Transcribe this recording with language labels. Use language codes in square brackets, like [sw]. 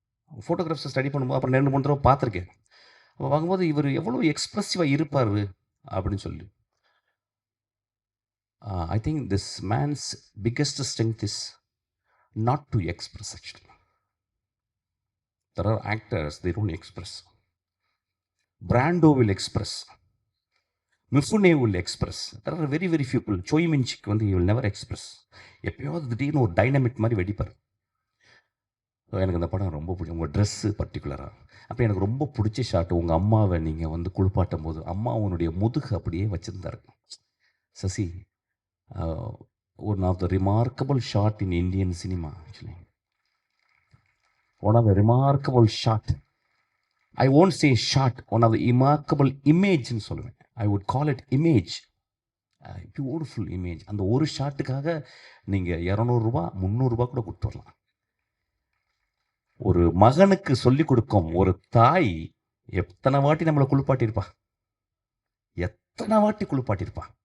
[ta] ஃபோட்டோகிராஃப்ஸை study பண்ணும்போது அப்புறம் 2-3 தடவை பார்த்துருக்கேன். அப்போ பார்க்கும்போது இவர் எவ்வளோ எக்ஸ்ப்ரெசிவாக இருப்பார் அப்படின்னு சொல்லி. [en] I think this man's biggest strength is not to express actually. There are actors, they don't express. Brando will express. Mifune will express. There are very, very few people. Choi Min-sik வந்து he will never express. [ta] எப்பயாவது திடீர்னு ஒரு dynamic மாதிரி வெடிப்பார். எனக்கு அந்த படம் ரொம்ப பிடிக்கும். உங்கள் ட்ரெஸ்ஸு பர்டிகுலராக. அப்போ எனக்கு ரொம்ப பிடிச்ச ஷாட்டு, உங்கள் அம்மாவை நீங்கள் வந்து குளிப்பாட்டும் போது அம்மா உன்னுடைய முதுகு அப்படியே வச்சுருந்தாரு. [en] Sasi, one of the remarkable shot in Indian cinema actually. One of the remarkable shot. I won't say shot. One of the remarkable image [ta] ன்னு சொல்லுவேன். [en] I would call it image. Beautiful image. [ta] அந்த ஒரு ஷாட்டுக்காக நீங்கள் 200 ரூபா 300 ரூபா கூட கொடுத்து வரலாம். ஒரு மகனுக்கு சொல்லிக் கொடுக்கும் ஒரு தாய் எத்தனை வாட்டி நம்மளை குளிப்பாட்டியிருப்பா, எத்தனை வாட்டி குளிப்பாட்டியிருப்பா.